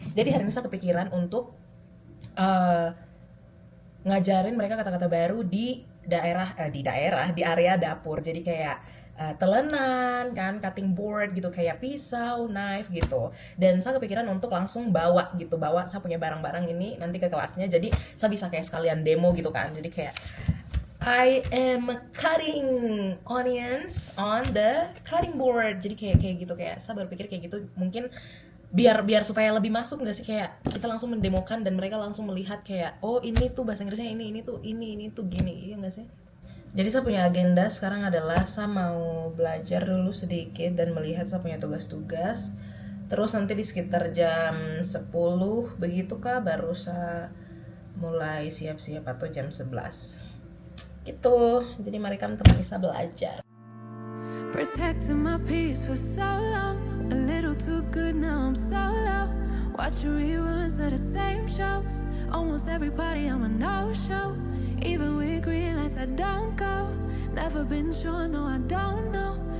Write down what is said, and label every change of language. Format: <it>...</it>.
<id>Jadi hari ini saya kepikiran untuk ngajarin mereka kata-kata baru di di area dapur. Jadi kayak telenan kan, cutting board gitu, kayak pisau, knife gitu. Dan saya kepikiran untuk langsung bawa saya punya barang-barang ini nanti ke kelasnya. Jadi saya bisa kayak sekalian demo gitu kan. Jadi kayak</id> <en>I am cutting onions on the cutting board.</en> <id>Jadi kayak gitu, kayak saya berpikir kayak gitu mungkin biar supaya lebih masuk nggak sih, kayak kita langsung mendemokan dan mereka langsung melihat kayak oh ini tuh bahasa Inggrisnya ini tuh gini, iya nggak sih? Jadi saya punya agenda sekarang adalah saya mau belajar dulu sedikit dan melihat saya punya tugas-tugas. Terus nanti di sekitar jam 10 begitu kah baru saya mulai siap-siap, atau jam 11 gitu. Jadi mari kamu temani saya belajar.</id> <en>Protecting my peace for so long, a little too good, now I'm so low. Watching reruns of the same shows, almost every party I'm a no-show. Even with green lights I don't go. Never been sure, no I don't know.</en>